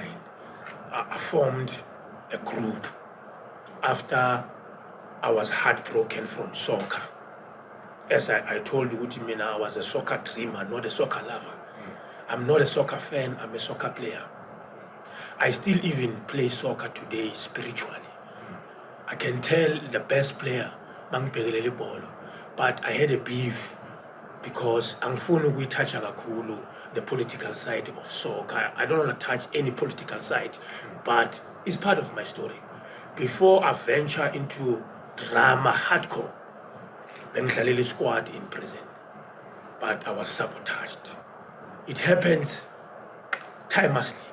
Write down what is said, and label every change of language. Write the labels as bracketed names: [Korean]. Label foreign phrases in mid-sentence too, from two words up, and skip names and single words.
[English] I formed a group after I was heartbroken from soccer. As I told you, I was a soccer dreamer, not a soccer lover. I'm not a soccer fan, I'm a soccer player. I still even play soccer today spiritually. I can tell the best player, [Zulu] mangibhekelele ibhola, [English] but I had a beef because [Zulu] angifuni ukuyithatha kakhulu [English] the political side of soccer. I don't want to touch any political side, but it's part of my story. Before I venture into drama hardcore, bengidlalela squad in prison, but I was sabotaged. It happens timelessly.